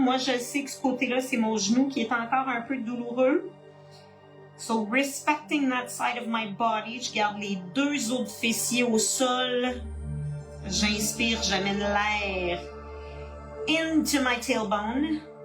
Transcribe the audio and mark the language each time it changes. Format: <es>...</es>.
<fr>Moi, je sais que ce côté-là, c'est mon genou qui est encore un peu douloureux.</fr> <en>So, respecting that side of my body.</en> <fr>Je garde les deux autres fessiers au sol. J'inspire, j'amène l'air</fr> <en>into my tailbone.</en>